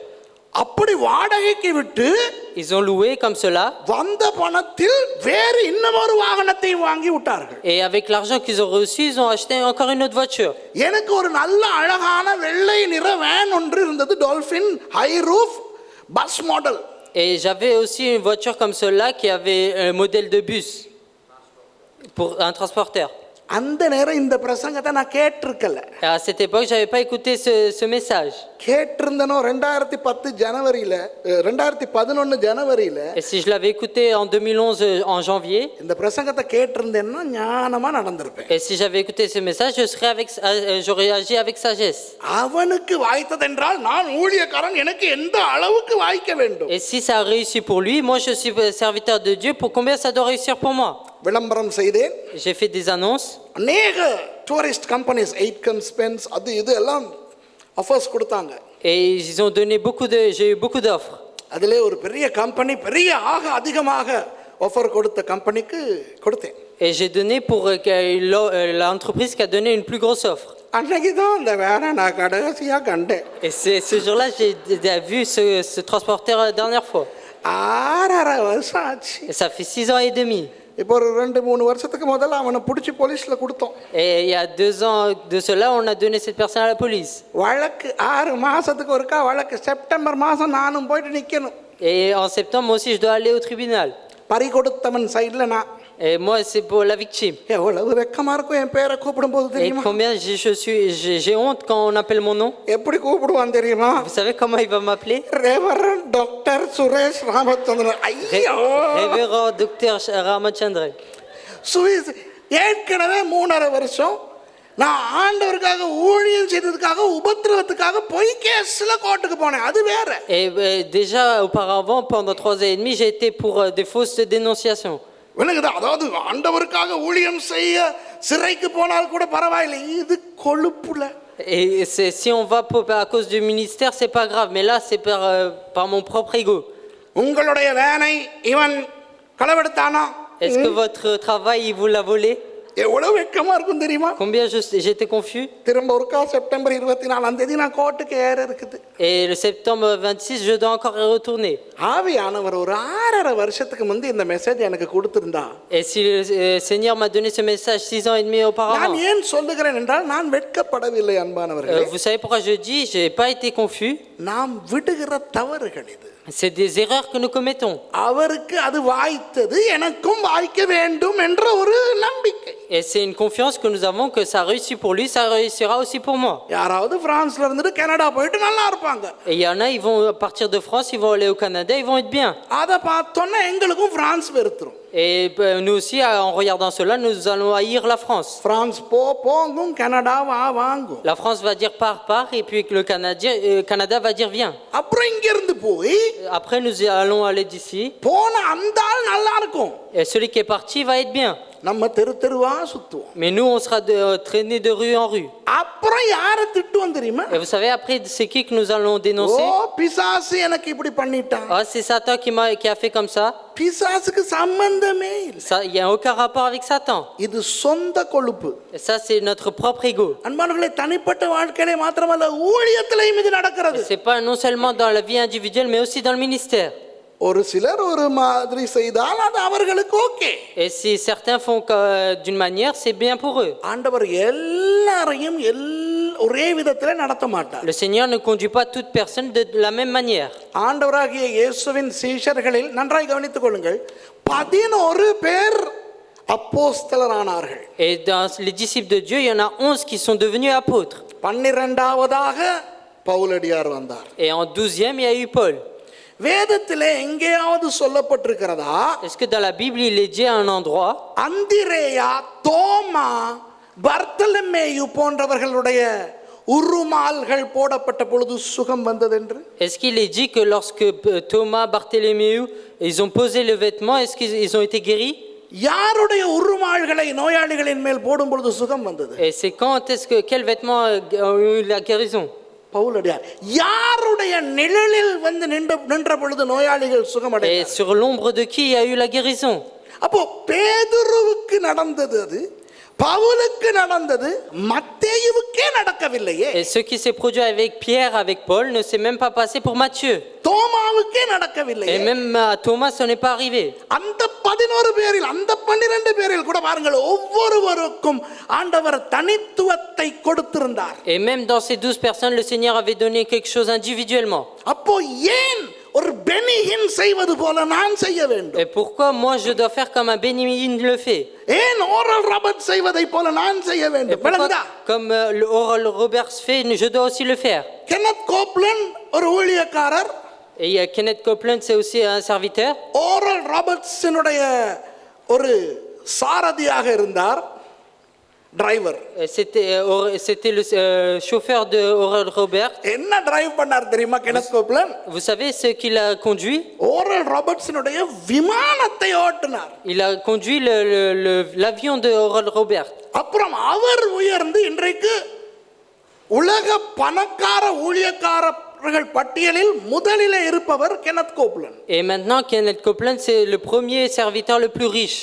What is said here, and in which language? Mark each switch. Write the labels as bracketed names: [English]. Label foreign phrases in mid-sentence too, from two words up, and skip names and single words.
[Tamil] அப்படி வாடகைக்கு விட்டு [French] Ils ont loué comme cela. [Tamil] வந்த பணத்தில் வேறு இன்னமொரு வாகனத்தை வாங்கி விட்டார்கள். [French] Et avec l'argent qu'ils ont reçu, ils ont acheté encore une autre voiture. [Tamil] எனக்கு ஒரு நல்ல அழகான வெள்ளை நிற வேன் ஒன்று இருந்தது, டால்பின் [English] high roof bus model. [French] Et j'avais aussi une voiture comme cela qui avait un modèle de bus pour un transporteur. [Tamil] அந்த நேரம் இந்த பிரசங்கத்தை நான் கேட்டிருக்கல. [French] Et à cette époque, j'avais pas écouté ce message. [Tamil] கேட்டிருந்தனோ 2010 ஜனவரியில 2011 ஜனவரியில. [French] Et si je l'avais écouté en 2011 en janvier, [Tamil] இந்த பிரசங்கத்தை கேட்டிருந்தேன்னா ஞானமா நடந்திருப்பேன். [French] et si j'avais écouté ce message, j'aurais agi avec sagesse. [Tamil] அவனுக்கு வாய்த்ததென்றால் நான் ஊழியக்காரன், எனக்கு எந்த அளவுக்கு வாய்க்க வேண்டும்? [French] Et si ça a réussi pour lui, moi je suis serviteur de Dieu, pour combien ça doit réussir pour moi? [Tamil] விளம்பரம் செய்தேன். [French] J'ai fait des annonces. [Tamil] அநேக [English] tourist companies [Tamil] 8 ஸ்பென்ஸ் அது இது எல்லாம் ஆஃபர்ஸ் கொடுத்தாங்க. [French] Et ils ont donné j'ai eu beaucoup d'offres. [Tamil] அதிலே ஒரு பெரிய கம்பெனி, பெரிய அதிகமாக ஆஃபர் கொடுத்த கம்பெனிக்கு கொடுத்தேன். [French] Et j'ai donné pour l'entreprise qui a donné une plus grosse offre. [Tamil] அன்னைக்கு தான் அந்த வேனை நான் கடைசியாக கண்டேன். [French] Et ce jour-là, j'ai vu ce transporteur la dernière fois. [Tamil] 6.5 வருஷம் ஆச்சு. [French] Et ça fait 6 ans et demi. [Tamil] இப்போ ஒரு 2-3 வருஷத்துக்கு முதல்ல அவனை பிடிச்சி போலீஸ்ல கொடுத்தோம். [French] Et il y a 2 ans de cela, on a donné cette personne à la police. [Tamil] வழக்கு 6 மாசத்துக்கு ஒருக்கா வழக்கு. செப்டம்பர் மாசம் நானும் போயிட்டு நிக்கணும். [French] Et en septembre, moi aussi, je dois aller au tribunal. [Tamil] பறி கொடுத்தவன் சைடுல நான். [French] Et moi, c'est pour la victime. [Tamil] எவ்வளவு வெக்கமா இருக்கும் என் பேரை கூப்பிடும் போது Et தெரியுமா? [French] combien j'ai honte quand on appelle mon nom. [Tamil] எப்படி கூப்பிடுவான் தெரியுமா? [French] Vous savez comment il va m'appeler? [English] Reverend Doctor [Tamil] சுரேஷ் ராமச்சந்திரன். ஐயோ, [French] Révérend docteur Ramachandran. [Tamil] சுரேஷ் ஏற்கனவே 3.5 வருஷம் நான் ஆண்டவருக்காக ஊழியம் செய்ததுக்காக உபத்திரவத்துக்காக பொய் கேஸ்ல கோர்ட்டுக்கு போனேன். அது வேற. [French] Et déjà auparavant, pendant 3 ans et demi, j'ai été pour des fausses dénonciations. [Tamil] அதாவது ஆண்டவருக்காக ஊழியம் செய்ய சிறைக்கு போனால் கூட பரவாயில்லை, இது கொழுப்புல. [French] Et si on va à cause du ministère, c'est pas grave, mais là c'est par mon propre ego. [Tamil] உங்களுடைய வேனை இவன் களவெடுத்தானா? [French] Est-ce que votre travail il vous l'a volé? [Tamil] எவ்வளவு வெக்கமா இருக்கும் தெரியுமா? [French] Combien j'étais confus. [Tamil] திரும்ப ஒருக்கா செப்டம்பர் 24ஆம் தேதி நான் கோர்ட்டுக்கு ஏற இருக்குது. [French] Et le septembre 26, je dois encore y retourner. [Tamil] ஆவியானவர் ஒரு 6.5 வருஷத்துக்கு முந்தி இந்த மெசேஜ் எனக்கு கொடுத்திருந்தா. [French] Et si le Seigneur m'a donné ce message 6 ans et demi auparavant. [Tamil] நான் ஏன் சொல்லுகிறேன் என்றால் நான் வெட்கப்படவில்லை அன்பானவர்களே. [French] Vous savez pourquoi je dis j'ai pas été confus? [Tamil] நாம் விடுகிற தவறுகள் இது. [French] C'est des erreurs que nous commettons. [Tamil] அவருக்கு அது வாய்த்தது, எனக்கும் வாய்க்க வேண்டும் என்ற ஒரு நம்பிக்கை. [French] Et c'est une confiance que nous avons que ça réussit pour lui, ça réussira aussi pour moi. [Tamil] யாராவது பிரான்ஸ்ல இருந்துட்டு கனடா போயிட்டு நல்லா இருப்பாங்க. [French] Et il y en a, ils vont partir de France, ils vont aller au Canada, ils vont être bien. [Tamil] அத பார்த்தோன்னா எங்களுக்கும் பிரான்ஸ் வெறுத்துரும். [French] Et nous aussi, en regardant cela, nous allons haïr la France. [Tamil] பிரான்ஸ் போங்கும், கனடா வாங்கும். [French] La France va dire pars, et puis le Canada va dire viens. [Tamil] அப்புறம் இங்க இருந்து போய் [French] Après, nous allons aller d'ici. [Tamil] போன அந்த ஆள் நல்லா இருக்கும். [French] Et celui qui est parti va être bien. [Tamil] நம்ம தெருவா சுத்துவோம். [French] Mais nous, on sera traînés de rue en rue. [Tamil] அப்புறம் யாரை திட்டுவோம் தெரியுமா? [French] Et vous savez, après, c'est qui que nous allons dénoncer? [Tamil] ஓ, பிசாசு எனக்கு இப்படி பண்ணிட்டான். [French] Ah, c'est Satan qui a fait comme ça. [Tamil] பிசாசுக்கு சம்பந்தமே இல்லை. [French] Ça, il n'y a aucun rapport avec Satan. [Tamil] இது சொந்த கொழுப்பு. [French] Et ça, c'est notre propre ego. [Tamil] அன்பானவர்களே, தனிப்பட்ட வாழ்க்கையிலே மாத்திரமல்ல, ஊழியத்திலேயும் இது நடக்கிறது. [French] C'est pas non seulement dans la vie individuelle, mais aussi dans le ministère. [Tamil] ஒரு சிலர் ஒரு மாதிரி செய்தால் அது அவர்களுக்கு ஓகே. [French] Et si certains font d'une manière, c'est bien pour eux. [Tamil] ஆண்டவர் எல்லாரையும் ஒரே விதத்திலே நடத்த மாட்டார். [French] Le Seigneur ne conduit pas toute personne de la même manière. [Tamil] ஆண்டவராகிய இயேசுவின் சீஷர்களில் நன்றாய் கவனித்துக் கொள்ளுங்கள், 11 பேர் அப்போஸ்தலரானார்கள். [French] Et dans les disciples de Dieu, il y en a 11 qui sont devenus apôtres. [Tamil] 12ஆவதாக பவுலடியார் வந்தார். [French] Et en 12e, il y a eu Paul. [Tamil] வேதத்திலே எங்கேயாவது சொல்லப்பட்டிருக்கிறதா? [French] Est-ce que dans la Bible, il est dit à un endroit? [Tamil] அந்திரேயா, தோமா, பர்த்தலமேயு போன்றவர்களுடைய உருமால்கள் போடப்பட்ட பொழுது சுகம் வந்ததென்று? [French] Est-ce qu'il est dit que lorsque Thomas, Barthélemy, ils ont posé le vêtement, est-ce qu'ils ont été guéris? [Tamil] யாருடைய உருமால்களை நோயாளிகளின் மேல் போடும் பொழுது சுகம் வந்தது? [French] Et c'est quand est-ce que quels vêtements ont eu la guérison? [Tamil] பவுலடியார். யாருடைய நிழலில் வந்து நின்ற பொழுது நோயாளிகள் Et சுகமடைந்தார்கள்? [French] sur l'ombre de qui il y a eu la guérison? [Tamil] அப்போ பேதுருவுக்கு நடந்தது அது, பவுலுக்கு நடந்தது, மத்தேயுவுக்கே நடக்கவில்லையே. [French] Et ce qui s'est produit avec Pierre, avec Paul, ne s'est même pas passé pour Matthieu. [Tamil] தோமாவுக்கே Et நடக்கவில்லையே. [French] même à Thomas, ça n'est pas arrivé. [Tamil] அந்த 11 பேரில், அந்த 12 பேரில் கூட பாருங்கள், ஒவ்வொருவருக்கும் ஆண்டவர் தனித்துவத்தை கொடுத்திருந்தார். [French] Et même dans ces 12 personnes, le Seigneur avait donné quelque chose individuellement. [Tamil] அப்போ ஏன் ஒரு பெனிஹின் செய்வது போல நான் செய்ய வேண்டும்? [French] Et pourquoi moi je dois faire comme un Bénigne le fait? [Tamil] ஏன் ஓரல் ராபர்ட் செய்வதை போல நான் செய்ய Et வேண்டும்? pourquoi, விளங்குதா? [French] comme le Oral Roberts fait, je dois aussi le faire. [Tamil] கென்னத் கோப்லன் ஒரு ஊழியக்காரர், [French] Et il y a Kenneth Copeland, c'est aussi un serviteur. [Tamil] ஓரல் ராபர்ட்ஸினுடைய ஒரு சாரதியாக இருந்தார், டிரைவர். [French] Et c'était le chauffeur de Oral Roberts. [Tamil] என்ன டிரைவ் பண்ணார் தெரியுமா கென்னத் கோப்லன்? [French] Vous savez ce qu'il a conduit? [Tamil] ஓரல் ராபர்ட்ஸினுடைய விமானத்தை ஓட்டினார். [French] Il a conduit l'avion de Oral Roberts. [Tamil] அப்புறம் அவர் உயர்ந்து இன்றைக்கு உலக பணக்கார ஊழியக்காரர்கள் பட்டியலில் முதலிலே இருப்பவர் கென்னத் கோப்லன். [French] Et maintenant, Kenneth Copeland, c'est le premier serviteur le plus riche.